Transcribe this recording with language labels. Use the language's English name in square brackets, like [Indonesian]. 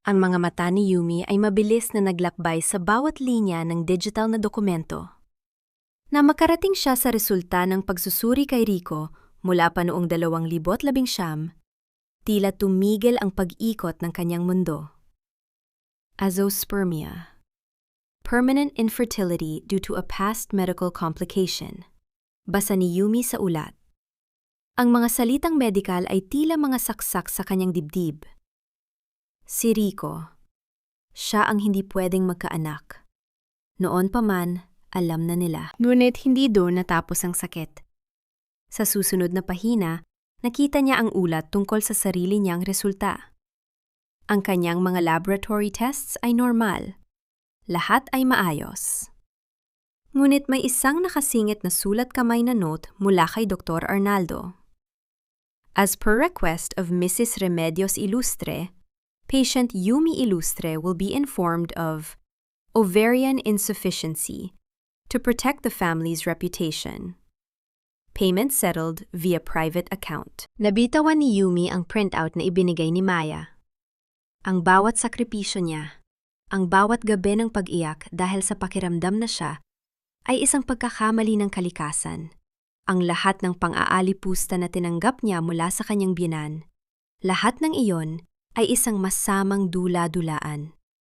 [Filipino] Ang mga mata ni Yumi ay mabilis na naglakbay sa bawat linya ng digital na dokumento. Na makarating siya sa resulta ng pagsusuri kay Rico mula pa noong 2019, tila tumigil ang pag-ikot ng kanyang mundo. [English] Azoospermia. Permanent infertility due to a past medical complication. [Filipino] Basa ni Yumi sa ulat. Ang mga salitang medikal ay tila mga saksak sa kanyang dibdib. Si Rico. Siya ang hindi pwedeng magkaanak. Noon pa man, alam na nila. Ngunit hindi doon natapos ang sakit. Sa susunod na pahina, nakita niya ang ulat tungkol sa sarili niyang resulta. Ang kanyang mga laboratory tests ay normal. Lahat ay maayos. Ngunit may isang nakasingit na sulat kamay na note mula kay Dr. Arnaldo. [English] As per request of Mrs. Remedios Ilustre, patient Yumi Ilustre will be informed of ovarian insufficiency to protect the family's reputation. Payment settled via private account. [Filipino] Nabitawan ni Yumi ang printout na ibinigay ni Maya. Ang bawat sakripisyo niya, ang bawat gabi ng pag-iyak dahil sa pakiramdam na siya, ay isang pagkakamali ng kalikasan. Ang lahat ng pang-aalipusta na tinanggap niya mula sa kanyang biyenan, lahat ng iyon ay isang masamang dula-dulaan.